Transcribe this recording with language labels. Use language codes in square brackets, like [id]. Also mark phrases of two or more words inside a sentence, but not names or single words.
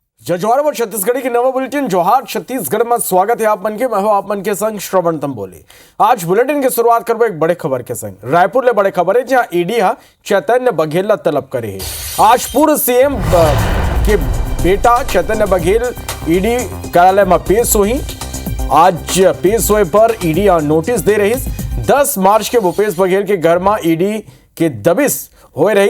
[hne] जजवार व छत्तीसगढ़ी की नवा बुलेटिन जोहार छत्तीसगढ़ में स्वागत है आप मन के। मैं हूं आप मन के संग श्रवण तंबोली। आज बुलेटिन की शुरुआत करबो एक बड़े खबर के संग। रायपुर ले बड़े खबर है जहां ईडी चैतन्य बघेल ला तलब करे है। आज पूर्व सीएम के बेटा चैतन्य बघेल ईडी कार्यालय में पेश हुई। आज पेश हुए पर ईडी नोटिस दे रही। 10 मार्च के भूपेश बघेल के घर में ईडी के दबिश हो रही।